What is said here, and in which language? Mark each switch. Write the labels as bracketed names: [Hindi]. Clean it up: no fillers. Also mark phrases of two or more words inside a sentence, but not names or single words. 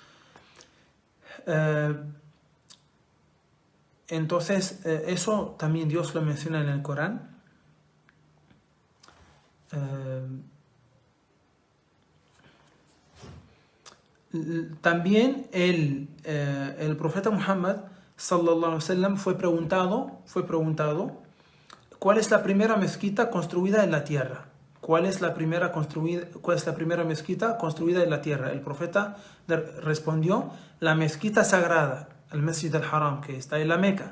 [Spanish] Entonces, eso también Dios lo menciona en el Corán. También el profeta Muhammad [Arabic] صلى الله عليه وسلم [Spanish] fue preguntado ¿cuál es la primera mezquita construida en la tierra? ¿Cuál es la primera mezquita construida en la tierra? El profeta respondió: la mezquita sagrada, el Masjid al-Haram, que está en la Meca.